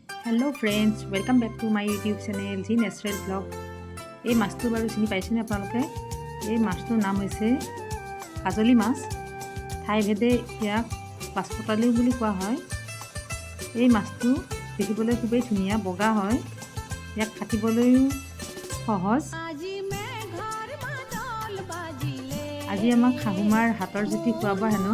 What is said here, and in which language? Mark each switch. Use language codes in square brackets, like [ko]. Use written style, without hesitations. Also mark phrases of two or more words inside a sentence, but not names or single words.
[en] Hello friends, welcome back to my YouTube channel G Natural Blog. [as] এই মাছটো বাৰু চিনি পাইছেনে আপোনালোকে? এই মাছটোৰ নাম হৈছে কাজলী মাছ। ঠাইভেদে ইয়াক পাঁচপতালি বুলি কোৱা হয়। এই মাছটো দেখিবলৈ খুবেই ধুনীয়া, বগা হয়। ইয়াক কাটিবলৈও সহজ। আজি আমাক শাহুমাৰ হাতৰ জুতি খুৱাব হেনো।